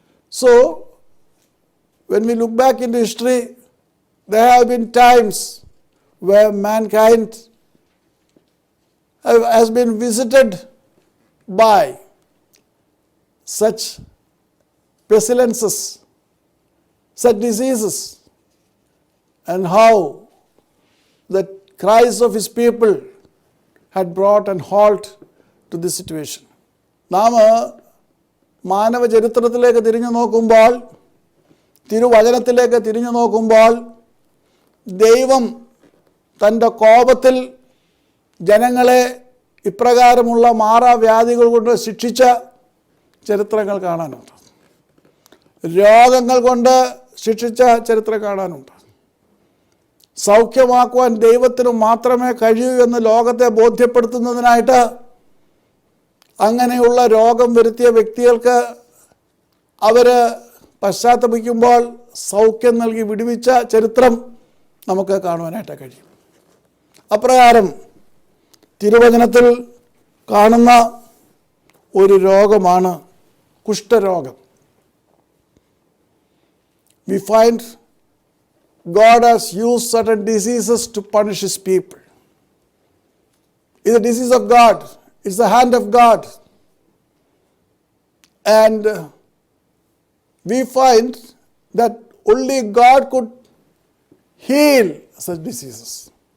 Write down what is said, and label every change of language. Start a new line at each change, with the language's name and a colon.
English: So, when we look back into history, there have been times where mankind has been visited by such pestilences, such diseases, and how the cries of his people had brought an halt to this situation.
Malayalam: നാം മാനവ ചരിത്രത്തിലേക്ക് തിരിഞ്ഞു നോക്കുമ്പോൾ, തിരുവചനത്തിലേക്ക് തിരിഞ്ഞു നോക്കുമ്പോൾ, ദൈവം തൻ്റെ കോപത്തിൽ ജനങ്ങളെ ഇപ്രകാരമുള്ള മാറാവ്യാധികൾ കൊണ്ട് ശിക്ഷിച്ച ചരിത്രങ്ങൾ കാണാനുണ്ട്. രോഗങ്ങൾ കൊണ്ട് ശിക്ഷിച്ച ചരിത്രം കാണാനുണ്ട്. സൗഖ്യമാക്കുവാൻ ദൈവത്തിന് മാത്രമേ കഴിയൂ എന്ന് ലോകത്തെ ബോധ്യപ്പെടുത്തുന്നതിനായിട്ട് അങ്ങനെയുള്ള രോഗം വരുത്തിയ വ്യക്തികൾക്ക് അവർ പശ്ചാത്തപിക്കുമ്പോൾ സൗഖ്യം നൽകി വിടുവിച്ച ചരിത്രം നമുക്ക് കാണുവാനായിട്ട് കഴിയും. അപ്രകാരം തിരുവചനത്തിൽ കാണുന്ന ഒരു രോഗമാണ് കുഷ്ഠരോഗം.
English: We find God has used certain diseases to punish His people. It's a disease of God. It's the hand of God. And we find that only God could heal such diseases.